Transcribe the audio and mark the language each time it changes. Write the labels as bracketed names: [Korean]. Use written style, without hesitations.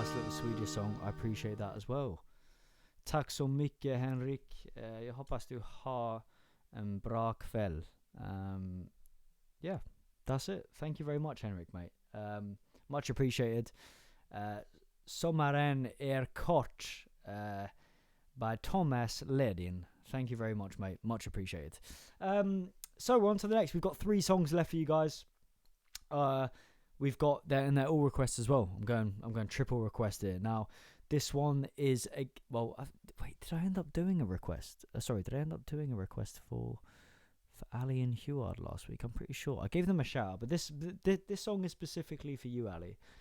[English] Nice little Swedish song. I appreciate that as well. [Swedish] Tack så mycket, Henrik. Jag hoppas du har en bra kväll. [English] Yeah, that's it. Thank you very much, Henrik, mate. Much appreciated. Sommaren är kort by Thomas Ledin. Thank you very much, mate. Much appreciated. So we're on to the next. We've got 3 songs left for you guys. We've got and they're all requests as well. I'm going triple request here. Now, this one is wait, did I end up doing a request? Did I end up doing a request for Ali and Huard last week? I'm pretty sure I gave them a shout out, but this song is specifically for you, Ali.